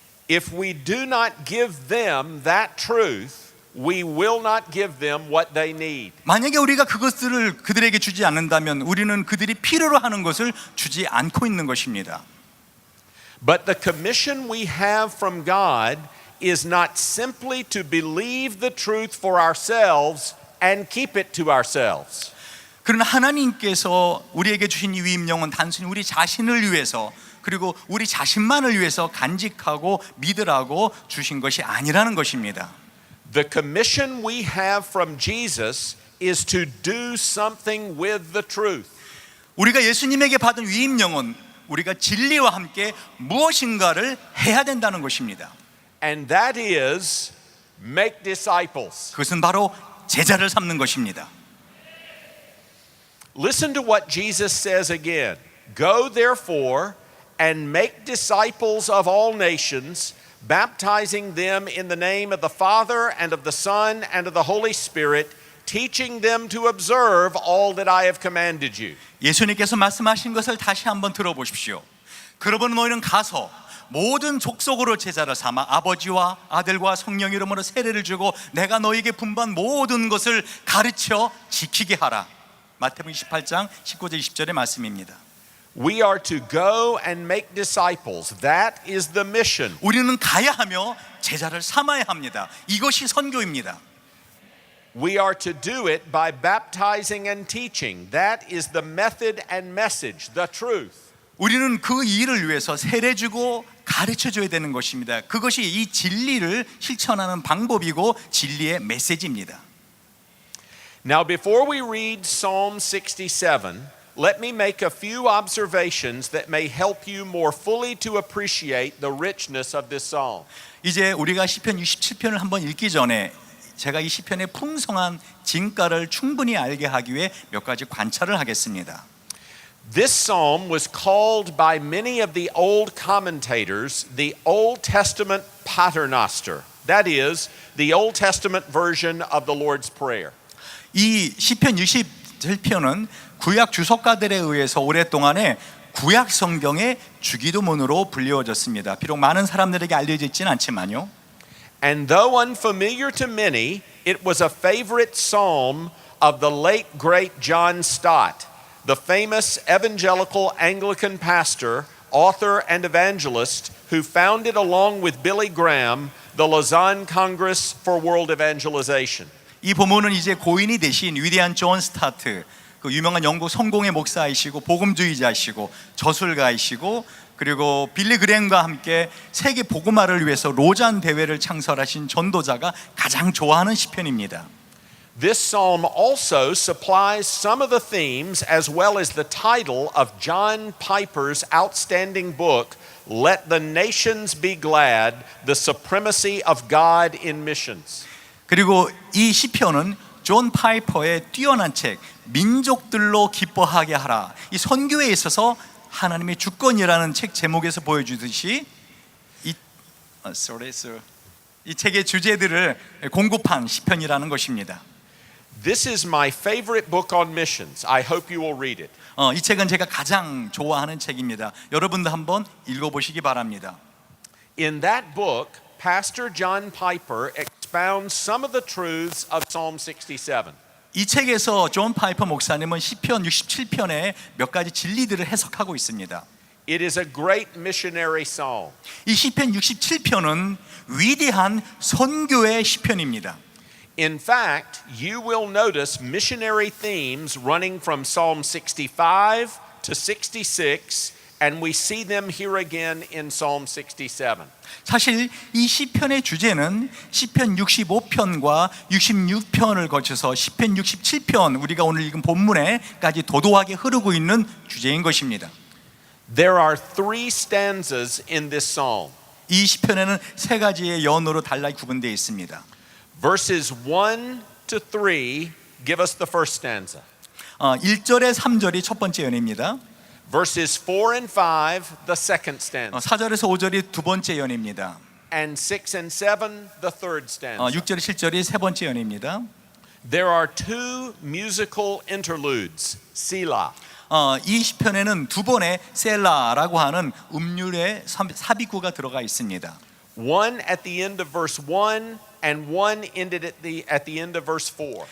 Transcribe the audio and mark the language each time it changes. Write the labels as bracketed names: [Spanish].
[English] If we do not give them that truth, we will not give them what they need. [Korean] 만약에 우리가 그것들을 그들에게 주지 않는다면 우리는 그들이 필요로 하는 것을 주지 않고 있는 것입니다. [English] But the commission we have from God is not simply to believe the truth for ourselves and keep it to ourselves. [Korean] 그러나 하나님께서 우리에게 주신 이 위임령은 단순히 우리 자신을 위해서 그리고 우리 자신만을 위해서 간직하고 믿으라고 주신 것이 아니라는 것입니다. [English] The commission we have from Jesus is to do something with the truth. [Korean] 우리가 예수님에게 받은 위임령은 우리가 진리와 함께 무엇인가를 해야 된다는 것입니다. [English] And that is make disciples. [Korean] 그것은 바로 제자를 삼는 것입니다. [English] Listen to what Jesus says again. Go therefore and make disciples of all nations, baptizing them in the name of the Father and of the Son and of the Holy Spirit, teaching them to observe all that I have commanded you. [Korean] 예수님께서 말씀하신 것을 다시 한번 들어보십시오. 그러므로 너희는 가서 모든 족속으로 제자를 삼아 아버지와 아들과 성령 이름으로 세례를 주고 내가 너희에게 분부한 모든 것을 가르쳐 지키게 하라. 마태복음 28장 19절 20절의 말씀입니다. [English] We are to go and make disciples. That is the mission. [Korean] 우리는 가야 하며 제자를 삼아야 합니다. 이것이 선교입니다. [English] We are to do it by baptizing and teaching. That is the method and message, the truth. [Korean] 우리는 그 일을 위해서 세례 주고 가르쳐 줘야 되는 것입니다. 그것이 이 진리를 실천하는 방법이고 진리의 메시지입니다. [English] Now, before we read Psalm 67, let me make a few observations that may help you more fully to appreciate the richness of this psalm. [Korean] 이제 우리가 시편 67편을 한번 읽기 전에 제가 이 시편의 풍성한 진가를 충분히 알게 하기 위해 몇 가지 관찰을 하겠습니다. [English] This psalm was called by many of the old commentators the Old Testament Paternoster. That is, the Old Testament version of the Lord's Prayer. [Korean] 이 시편 67편은 구약 주석가들에 의해서 오랫동안에 구약 성경의 주기도문으로 불리워졌습니다. 비록 많은 사람들에게 알려져 있지는 않지만요. [English] And though unfamiliar to many, it was a favorite psalm of the late great John Stott, the famous evangelical Anglican pastor, author, and evangelist who founded, along with Billy Graham, the Lausanne Congress for World Evangelization. [Korean] 이 본문은 이제 고인이 되신 위대한 존 스타트, 그 유명한 영국 성공의 목사이시고 복음주의자이시고 저술가이시고 그리고 빌리 그램과 함께 세계 복음화를 위해서 로잔 대회를 창설하신 전도자가 가장 좋아하는 시편입니다. [English] This psalm also supplies some of the themes as well as the title of John Piper's outstanding book, Let the Nations Be Glad, The Supremacy of God in Missions. [Korean] 그리고 이 시편은 존 파이퍼의 뛰어난 책 민족들로 기뻐하게 하라, 이 선교에 있어서 하나님의 주권이라는 책 제목에서 보여주듯이 이 책의 주제들을 공급한 시편이라는 것입니다. [English] This is my favorite book on missions. I hope you will read it. [Korean] 이 책은 제가 가장 좋아하는 책입니다. 여러분도 한번 읽어보시기 바랍니다. [English] In that book, Pastor John Piper expounds some of the truths of Psalm 67. [Korean] 이 책에서 존 파이퍼 목사님은 시편 67편의 몇 가지 진리들을 해석하고 있습니다. [English] It is a great missionary psalm. [Korean] 이 시편 67편은 위대한 선교의 시편입니다. [English] In fact, you will notice missionary themes running from Psalm 65 to 66 And we see them here again in Psalm 67. [Korean] 사실 이 시편의 주제는 시편 65편과 66편을 거쳐서 시편 67편 우리가 오늘 읽은 본문에까지 도도하게 흐르고 있는 주제인 것입니다. [English] There are three stanzas in this psalm. [Korean] 이 시편에는 세 가지의 연으로 달리 구분되어 있습니다. [English] Verses 1 to 3 give us the first stanza. [Korean] 1절에 3절이 첫 번째 연입니다. [English] Verses 4 and 5, the second stanza. [Korean] 4절에서 5절이 두 번째 연입니다. [English] And 6 and 7, the third stanza. [Korean] 6절에 7절이 세 번째 연입니다. [English] There are two musical interludes, Selah. [Korean] 이 시편에는 두 번의 셀라라고 하는 음률의 삽입구가 들어가 있습니다. [English] One at the end of verse 1 and one ended at the end of verse 4.